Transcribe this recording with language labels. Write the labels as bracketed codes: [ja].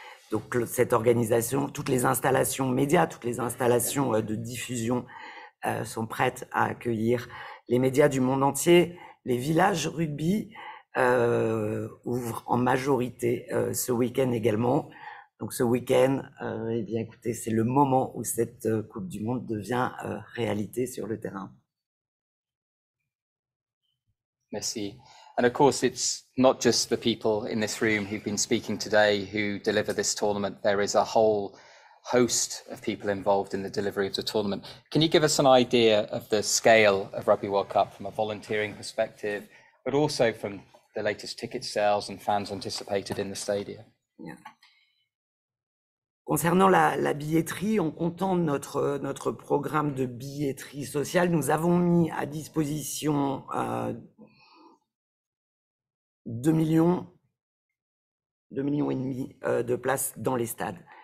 [fr] Donc cette organisation, toutes les installations médias, toutes les installations de diffusion sont prêtes à accueillir les médias du monde entier. Les villages rugby ouvrent en majorité ce week-end également. Donc ce week-end, eh bien écoutez, c'est le moment où cette Coupe du Monde devient réalité sur le terrain. Merci. [en] And of course, it's not just the people in this room who've been speaking today who deliver this tournament. There is a whole host of people involved in the delivery of the tournament. Can you give us an idea of the scale of Rugby World Cup from a volunteering perspective, but also from the latest ticket sales and fans anticipated in the stadium? Yeah. [fr] Concernant la billetterie, en comptant notre programme de billetterie sociale, nous avons mis à disposition 2,5 millions de places dans les stades.